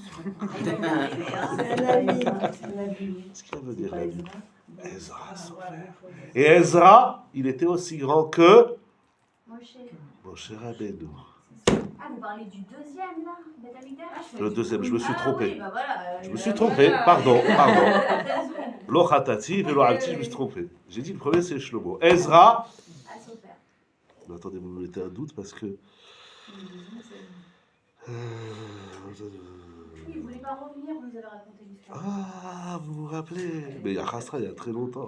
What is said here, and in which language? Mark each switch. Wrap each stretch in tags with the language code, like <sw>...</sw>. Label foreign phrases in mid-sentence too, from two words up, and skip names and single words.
<fr>Qu'est-ce qu'il veut dire la Bible? Ezra, son frère. Et Ezra, il était aussi grand que Moshe Rabbeinu. Ah, vous parlez du deuxième là, Beth Amikdash? Le deuxième, je me suis trompé. Oui, bah voilà, Je me suis trompé, pardon.</fr> <he>לא חטאתי, ולא עוויתי,</he> <fr>je me suis trompé. J'ai dit le premier c'est Shlomo. Ezra. Mais attendez, vous me mettez un doute parce que. Oui, vous voulez pas revenir, vous nous avez raconté l'histoire. Ah, vous vous rappelez? Mais il y a Khasra, il y a très longtemps.</fr>